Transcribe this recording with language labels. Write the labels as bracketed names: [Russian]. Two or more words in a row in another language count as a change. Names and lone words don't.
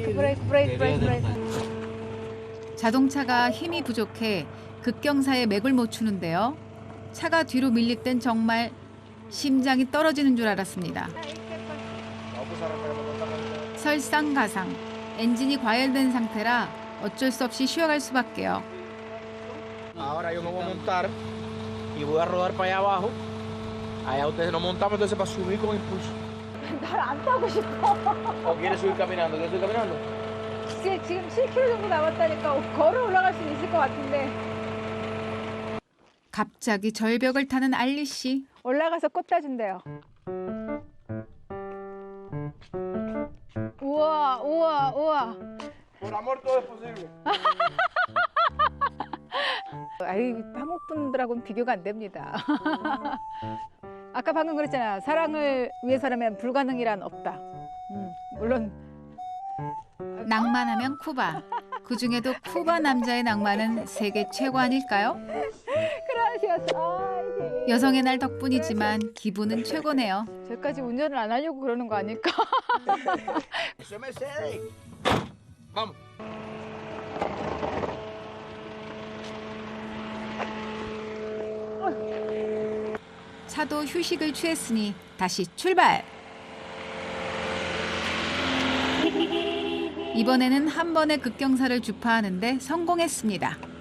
[Korean] 자동차가 힘이 부족해 급경사에 맥을 못 추는데요. 차가 뒤로 밀릴 땐 정말 심장이 떨어지는 줄 알았습니다. 설상가상, 엔진이 과열된 상태라 어쩔 수 없이 쉬어갈 수밖에요. [Spanish] Ahora yo me voy a montar y voy a rodar para allá abajo. Allá ustedes nos montamos entonces para subir con impulso. [Korean] 날 안 타고 싶어. [Spanish] ¿O quieres subir caminando? ¿Quieres subir caminando? [Korean] 지금 7km 정도 남았다니까 걸어 올라갈 수 있을 것 같은데. 갑자기 절벽을 타는 알리 씨. 올라가서 꽃 따준대요. 우와. [Spanish] Por amor todo es posible. [Korean] 아이, 한국 분들하고는 비교가 안 됩니다. 아까 방금 그랬잖아. 사랑을 위해서라면 불가능이란 없다. 물론 낭만하면 쿠바. 그중에도 쿠바 남자의 낭만은 세계 최고 아닐까요? 그라시아스. 여성의 날 덕분이지만 기분은 최고네요. 저까지 운전을 안 하려고 그러는 거 아닐까? [Spanish] Eso es Mercedes. Vamos. [Korean] 차도 휴식을 취했으니 다시 출발. 이번에는 한 번에 급경사를 주파하는데 성공했습니다.